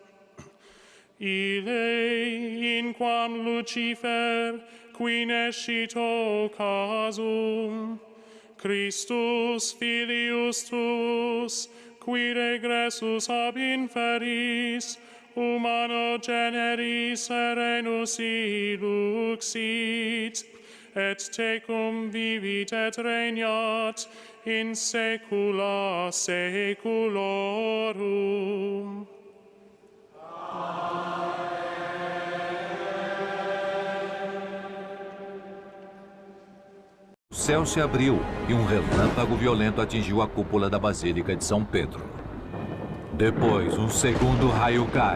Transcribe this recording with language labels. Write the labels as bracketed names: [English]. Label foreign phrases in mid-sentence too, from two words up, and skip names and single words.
[Latin] Ille, in quam Lucifer, qui nescito casum, Christus filius tuus, qui regressus ab inferis, humano generis serenus iluxit, et tecum vivit et regnat in saecula saeculorum. [Portuguese] O céu se abriu e um relâmpago violento atingiu a cúpula da Basílica de São Pedro. Depois, um segundo raio cai.